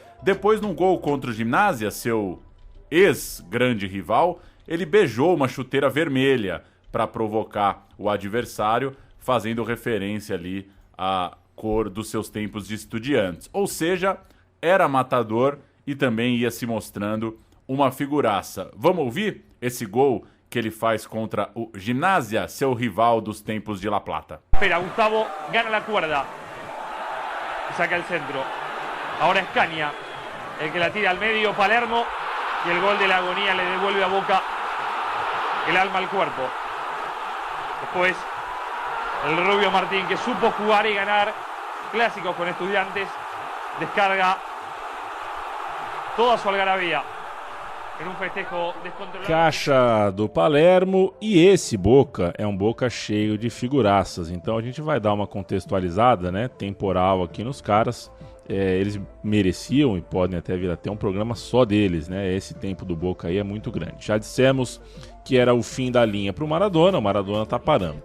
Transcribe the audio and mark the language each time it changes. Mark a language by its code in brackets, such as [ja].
[pt] Depois, num gol contra o Gimnasia, seu ex-grande rival, ele beijou uma chuteira vermelha para provocar o adversário, fazendo referência ali a cor dos seus tempos de Estudiantes. Ou seja, era matador e também ia se mostrando uma figuraça. Vamos ouvir esse gol que ele faz contra o Gimnasia, seu rival dos tempos de La Plata. [es] Espera, Gustavo gana la cuerda. Saca el centro. Ahora es Caña el que la tira al medio, Palermo, y el gol de la agonía le devuelve a Boca el alma al cuerpo. Después el Rubio Martín, que supo jugar y ganar clásicos con Estudiantes, descarga toda su algarabía en un festejo descontrolado. [pt] Caixa do Palermo, e esse Boca é um Boca cheio de figuraças. Então a gente vai dar uma contextualizada, né, temporal aqui nos caras. Eles mereciam e podem até vir até um programa só deles, né? Esse tempo do Boca aí é muito grande. Já dissemos que era o fim da linha para o Maradona tá parando.